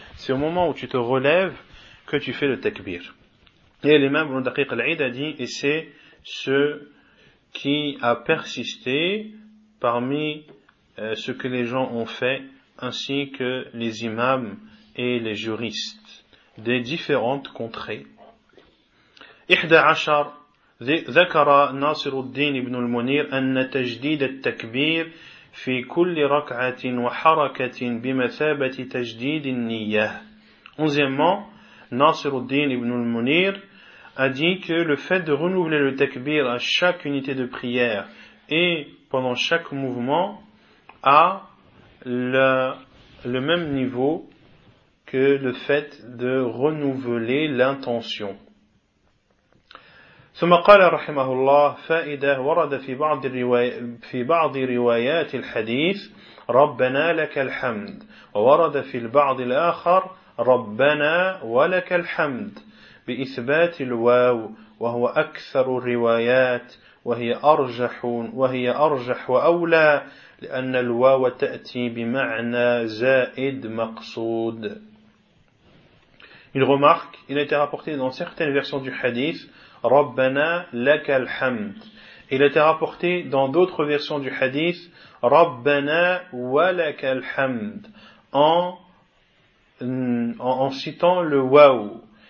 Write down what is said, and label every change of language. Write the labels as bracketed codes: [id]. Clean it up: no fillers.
[fr] C'est au moment où tu te relèves que tu fais le takbir. Et l'imam Ibn Daqiq al-Aid a dit, et c'est ce qui a persisté parmi ce que les gens ont fait, ainsi que les imams et les juristes des différentes contrées. [ar] Ihda ashar. ذكر ناصر الدين بن المنير أن تجديد التكبير في كل ركعة وحركة بمثابة تجديد النية. [fr] Onzièmement, ناصر الدين بن المنير a dit que le fait de renouveler le takbir à chaque unité de prière et pendant chaque mouvement a le même niveau que le fait de renouveler l'intention. [ar] ثم قال رحمه الله فائدة ورد في بعض روايات الحديث ربنا لك الحمد ورد في البعض الآخر ربنا ولك الحمد بإثبات الواو وهو أكثر الروايات وهي أرجح وأولى لأن الواو تأتي بمعنى زائد مقصود. [fr] Il remarque, il a été rapporté dans certaines versions du hadith [ar] Rabbana laka alhamd. [fr] Il a été rapporté dans d'autres versions du hadith [ar] Rabbana wa laka alhamd [fr] en citant le waw.